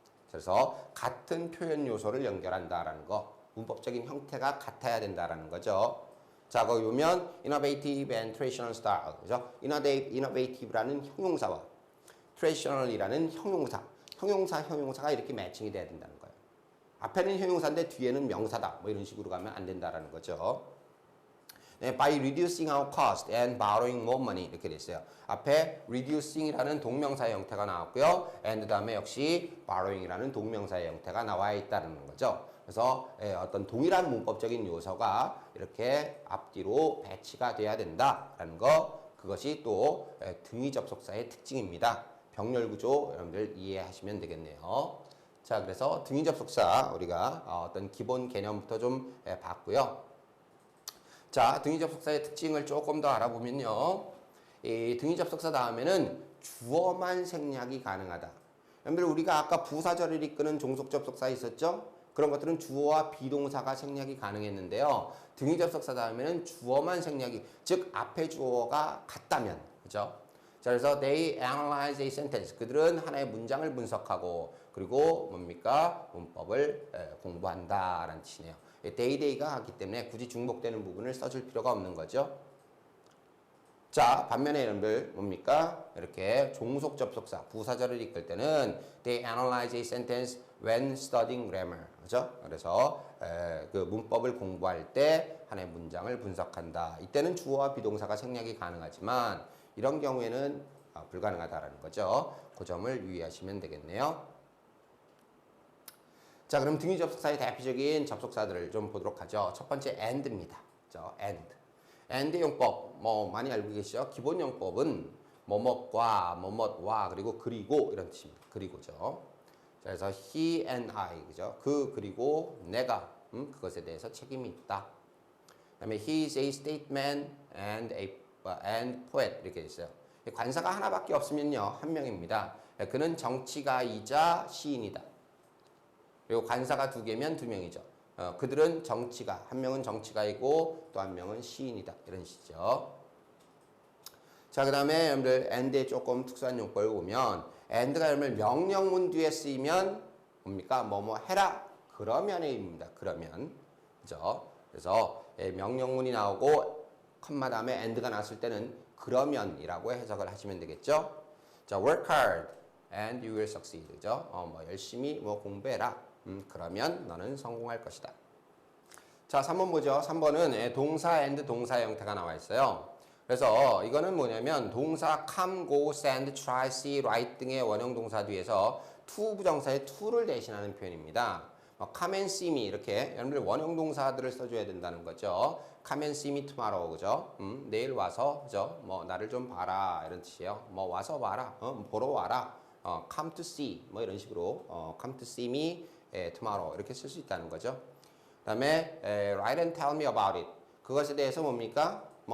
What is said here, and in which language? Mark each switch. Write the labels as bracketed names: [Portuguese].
[Korean] 그래서 같은 표현 요소를 연결한다라는 거. 문법적인 형태가 같아야 된다라는 거죠. 자, 거기 보면 [English] innovative and traditional style. [Korean] 그죠? innovative라는 형용사와 traditional이라는 형용사가 이렇게 매칭이 돼야 된다는 거예요. 앞에는 형용사인데 뒤에는 명사다. 뭐 이런 식으로 가면 안 된다라는 거죠. [English] 네, by reducing our cost and borrowing more money [Korean] 이렇게 돼 있어요. 앞에 reducing이라는 동명사의 형태가 나왔고요. and 다음에 역시 borrowing이라는 동명사의 형태가 나와 있다는 거죠. 그래서 어떤 동일한 문법적인 요소가 이렇게 앞뒤로 배치가 돼야 된다라는 거 그것이 또 등위 접속사의 특징입니다. 병렬 구조 여러분들 이해하시면 되겠네요. 자, 그래서 등위 접속사 우리가 어떤 기본 개념부터 좀 봤고요. 자, 등위 접속사의 특징을 조금 더 알아보면요. 이 등위 접속사 다음에는 주어만 생략이 가능하다. 여러분들 우리가 아까 부사절을 이끄는 종속 접속사 있었죠? 그런 것들은 주어와 비동사가 생략이 가능했는데요. 등위 접속사 다음에는 주어만 생략이, 즉 앞에 주어가 같다면, 그죠? 자, 그래서 [English] they analyze a sentence. [Korean] 그들은 하나의 문장을 분석하고 그리고 뭡니까? 문법을 공부한다라는 뜻이네요. day가 하기 때문에 굳이 중복되는 부분을 써줄 필요가 없는 거죠. 자, 반면에 여러분들 뭡니까? 이렇게 종속 접속사, 부사절을 이끌 때는 [English] they analyze a sentence when studying grammar. [Korean] 그죠? 그래서 그 문법을 공부할 때 하나의 문장을 분석한다. 이때는 주어와 비동사가 생략이 가능하지만 이런 경우에는 불가능하다라는 거죠. 그 점을 유의하시면 되겠네요. 자, 그럼 등위 접속사의 대표적인 접속사들을 좀 보도록 하죠. 첫 번째 and입니다. 그죠? and 용법 뭐 많이 알고 계시죠? 기본 용법은 뭐뭇과 뭐뭇와 그리고 이런 뜻입니다. 그리고죠. 자, 그래서 [English] he and I [Korean] 그죠? 그리고 내가 그것에 대해서 책임이 있다. 그다음에 [English] he is a statesman and poet [Korean] 이렇게 있어요. 관사가 하나밖에 없으면요 한 명입니다. 그는 정치가이자 시인이다. 그리고 관사가 두 개면 두 명이죠. 그들은 정치가, 한 명은 정치가이고 또 한 명은 시인이다. 이런 식이죠. 자, 그 다음에 여러분들 and의 조금 특수한 용법을 보면 and가 여러분들 명령문 뒤에 쓰이면 뭡니까? 뭐뭐 해라. 그러면의 의미입니다. 그러면. 그죠? 그래서 명령문이 나오고 컴마 다음에 and가 나왔을 때는 그러면이라고 해석을 하시면 되겠죠? 자, [English] work hard and you will succeed. [Korean] 그죠? 뭐 열심히 뭐 공부해라. 그러면 너는 성공할 것이다. 자, 3번 보죠. 3번은 동사 and 동사의 형태가 나와 있어요. 그래서 이거는 뭐냐면 동사 come, go, send, try, see, write 등의 원형 동사 뒤에서 to 부정사의 to를 대신하는 표현입니다. [English] come and see me [Korean] 이렇게 여러분들 원형 동사들을 써줘야 된다는 거죠. [English] come and see me tomorrow [Korean] 그죠? 내일 와서 그죠? 뭐 나를 좀 봐라 이런 뜻이에요. 뭐 와서 봐라, 보러 와라. [English] come to see [Korean] 뭐 이런 식으로 [English] come to see me tomorrow [Korean] 이렇게 쓸 수 있다는 거죠. 그다음에 [English] write and tell me about it [Korean] 그것에 대해서 뭡니까?